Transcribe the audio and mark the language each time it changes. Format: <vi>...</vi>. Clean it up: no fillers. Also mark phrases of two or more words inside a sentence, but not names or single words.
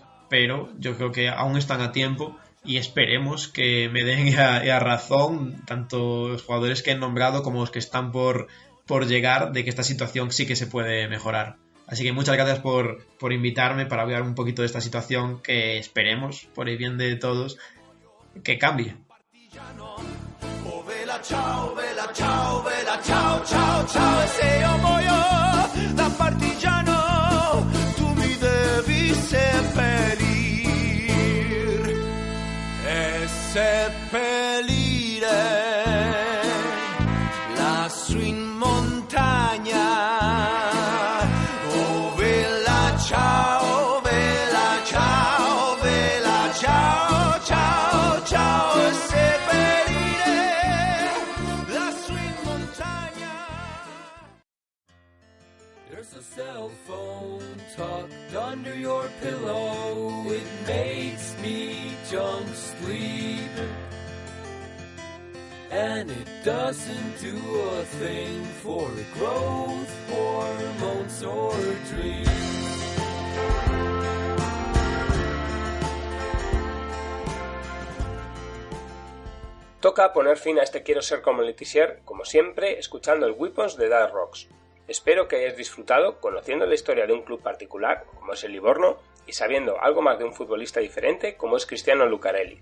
<es>Pero yo creo que aún están a tiempo y esperemos que me den la razón tanto los jugadores que he nombrado como los que están por llegar, de que esta situación sí que se puede mejorar. Así que muchas gracias por invitarme para hablar un poquito de esta situación, que esperemos, por el bien de todos, que cambie.</es> <it>Oh, vela, ciao, vela, ciao, vela, ciao, ciao, ciao. E se io muoio da partigiano, tu mi devi seppellir e seppellire lassù in montagna. Oh, vela, ciao, vela, ciao, vela, ciao, ciao, ciao. E seppellire lassù in montagna.</it> <en>There's a cell phone tucked under your pillow. It makes me jump sleep, and it doesn't do a thing for growth hormones or dreams.</en> <es>Toca poner fin a este Quiero ser como Letizier, como siempre, escuchando el Weapons de Dark Rocks. Espero que hayáis disfrutado conociendo la historia de un club particular, como es el Livorno, y sabiendo algo más de un futbolista diferente, como es Cristiano Lucarelli.</es>